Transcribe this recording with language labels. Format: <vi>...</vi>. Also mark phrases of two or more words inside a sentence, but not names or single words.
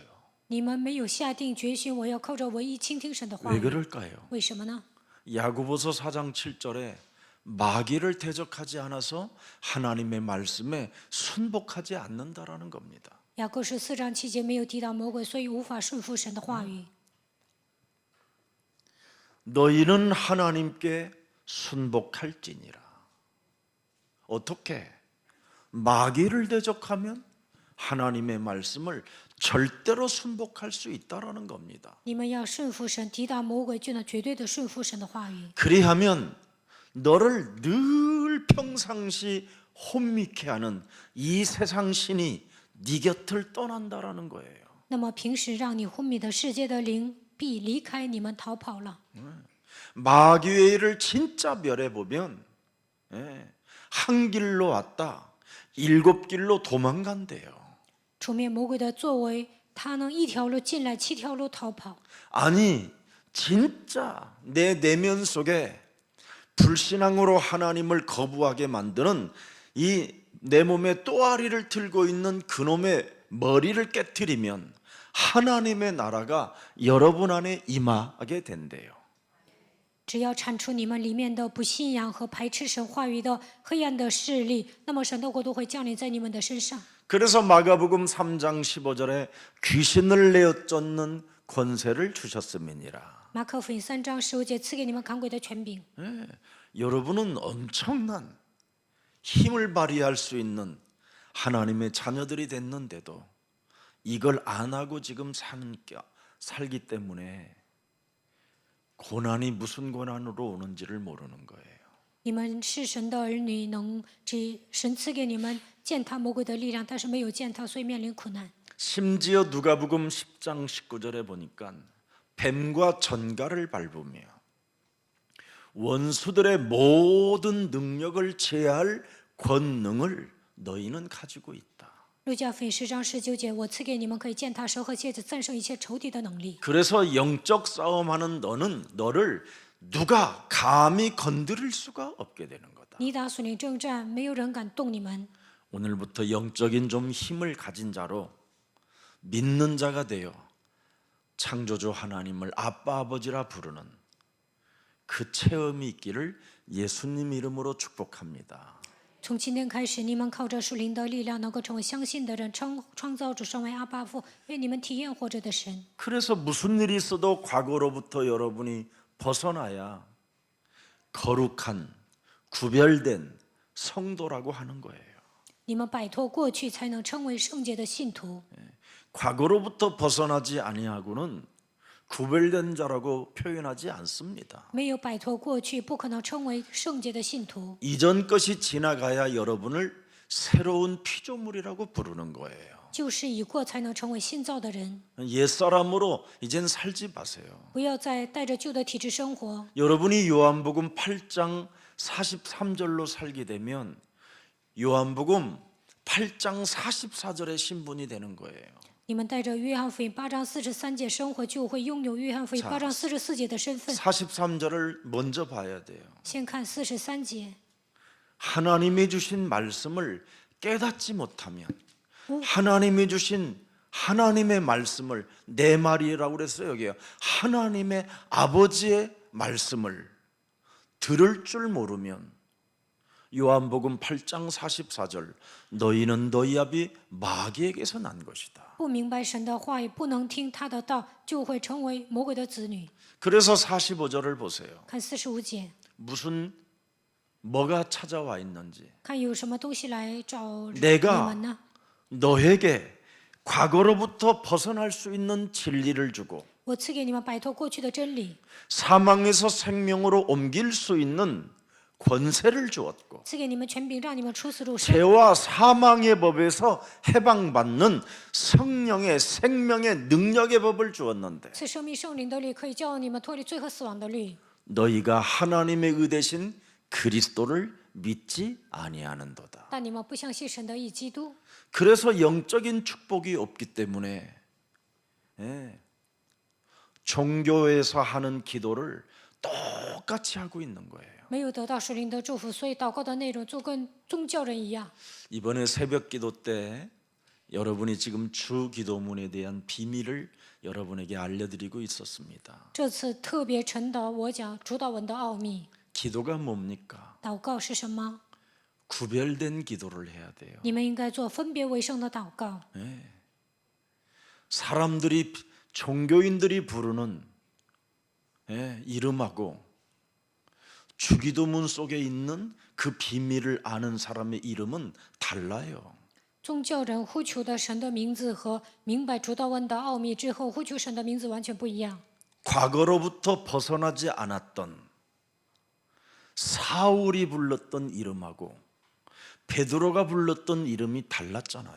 <zh>你们没有下定决心，我要靠着唯一倾听神的话</zh> <ko>왜</ko> <zh>语。</zh> <ko>그럴까요?</ko> <zh>为什么呢？</zh> <ko>야고보서 4장 7절에 마귀를 대적하지 않아서 하나님의 말씀에 순복하지 않는다라는 겁니다.</ko> <zh>雅各书4章7节没有提到魔鬼，所以无法顺服神的话语。</zh> <ko>너희는 하나님께 순복할지니라. 어떻게? 마귀를 대적하면 하나님의 말씀을 절대로 순복할 수 있다라는 겁니다.</ko> <zh>你们要顺服神，抵挡魔鬼，就能绝对的顺服神的话语。</zh> <ko>그리하면 너를 늘 평상시 혼미케 하는 이 세상 신이 네 곁을 떠난다라는 거예요.</ko> <zh>那么平时让你昏迷的世界的灵必离开你们逃跑了。</zh> <ko>마귀의 일을 진짜 멸해 보면 한 길로 왔다 7길로 도망간대요.</ko> <zh>除灭魔鬼的作为，他能一条路进来，7条路逃跑。</zh> <ko>아니 진짜 내 내면 속에 불신앙으로 하나님을 거부하게 만드는 이 내 몸에 또아리를 들고 있는 그놈의 머리를 깨트리면 하나님의 나라가 여러분 안에 임하게 된대요.</ko> <zh>只要铲除你们里面的不信仰和排斥神话语的黑暗的势力，那么神的国度会降临在你们的身上。</zh> <ko>그래서 마가복음 3장 15절에 귀신을 내어 쫓는 권세를 주셨음이니라.</ko> <zh>马可福音3章15节赐给你们赶鬼的权柄。</zh> <ko>여러분은 엄청난 힘을 발휘할 수 있는 하나님의 자녀들이 됐는데도 이걸 안 하고 지금 살기 때문에 고난이 무슨 고난으로 오는지를 모르는 거예요.</ko> <zh>你们是神的儿女，神赐给你们践踏魔鬼的力量，但是没有践踏，所以面临苦难。</zh> <ko>심지어 누가복음 10장 19절에 보니까 뱀과 전갈을 밟으며 원수들의 모든 능력을 제할 권능을 너희는 가지고 있다.</ko> <zh>路加福音10章19节，我赐给你们可以践踏蛇和蝎子，战胜一切仇敌的能力。</zh> <ko>그래서 영적 싸움하는 너를 누가 감히 건드릴 수가 없게 되는 거다.</ko> <zh>你打属灵征战，没有人敢动你们。</zh> <ko>오늘부터 영적인 좀 힘을 가진 자로 믿는 자가 되어 창조주 하나님을 아빠 아버지라 부르는 그 체험이 있기를 예수님 이름으로 축복합니다.</ko> <zh>从今天开始，你们靠着属灵的力量，能够成为相信的人，创造主成为阿爸父，愿你们体验活着的神。</zh> <ko>그래서 무슨 일이 있어도 과거로부터 여러분이 벗어나야 거룩한 구별된 성도라고 하는 거예요.</ko> <zh>你们摆脱过去，才能成为圣洁的信徒。</zh> <ko>과거로부터 벗어나지 아니하고는 구별된 자라고 표현하지 않습니다.</ko> <zh>没有摆脱过去，不可能成为圣洁的信徒。</zh> <ko>이전 것이 지나가야 여러분을 새로운 피조물이라고 부르는 거예요.</ko> <zh>旧事已过，才能成为新造的人。</zh> <ko>옛사람으로 이젠 살지 마세요.</ko> <zh>不要再带着旧的体质生活。</zh> <ko>여러분이 요한복음 8장 43절로 살게 되면 요한복음 8장 44절의 신분이 되는 거예요.</ko> <zh>你们带着约翰福音8章43节生活，就会拥有约翰福音8章44节的身份。</zh> <ko>43절을 먼저 봐야 돼요.</ko> <zh>先看43节，</zh> <ko>하나님이 주신 말씀을 깨닫지 못하면 하나님이 주신 하나님의 말씀을 내 말이라고 그랬어요. 여기요. 하나님의 아버지의 말씀을 들을 줄 모르면 요한복음 8장 44절 너희는 너희 아비 마귀에게서 난 것이다.</ko> <zh>不明白神的话语，不能听他的道，就会成为魔鬼的子女。</zh> <ko>그래서 45절을 보세요.</ko> <zh>看45节，</zh> <ko>뭐가 찾아와 있는지</ko> <zh>看有什么东西来找你</zh> <ko>내가</ko> <zh>们呢？</zh> <ko>너에게 과거로부터 벗어날 수 있는 진리를 주고</ko> <zh>我赐给你们摆脱过去的真理，</zh> <ko>사망에서 생명으로 옮길 수 있는 권세를 주었고</ko> <zh>赐给你们权柄，让你们出死入生。</zh> <ko>죄와 사망의 법에서 해방받는 성령의 생명의 능력의 법을 주었는데</ko> <zh>赐生命圣灵的律，可以叫你们脱离罪和死亡的律。</zh> <ko>너희가 하나님의 의 대신 그리스도를 믿지 아니하는도다.</ko> <zh>但你们不相信神的义基督，</zh> <ko>그래서 영적인 축복이 없기 때문에 종교에서 하는 기도를 똑같이 하고 있는 거예요.</ko> <zh>没有得到属灵的祝福，所以祷告的内容就跟宗教人一样。</zh> <ko>이번에 새벽 기도 때 여러분이 지금 주 기도문에 대한 비밀을 여러분에게 알려드리고 있었습니다.</ko> <zh>这次特别陈导我讲主导文的奥秘。</zh> <ko>기도가 뭡니까?</ko> <zh>祷告是什么？</zh> <ko>구별된 기도를 해야 돼요.</ko> <zh>你们应该做分别为圣的祷告。</zh> <ko>사람들이 종교인들이 부르는 이름하고 주기도문 속에 있는 그 비밀을 아는 사람의 이름은 달라요.</ko> <zh>宗教人呼求的神的名字和明白主导文的奥秘之后呼求神的名字完全不一样。</zh> <ko>과거로부터 벗어나지 않았던 사울이 불렀던 이름하고 베드로가 불렀던 이름이 달랐잖아요.</ko>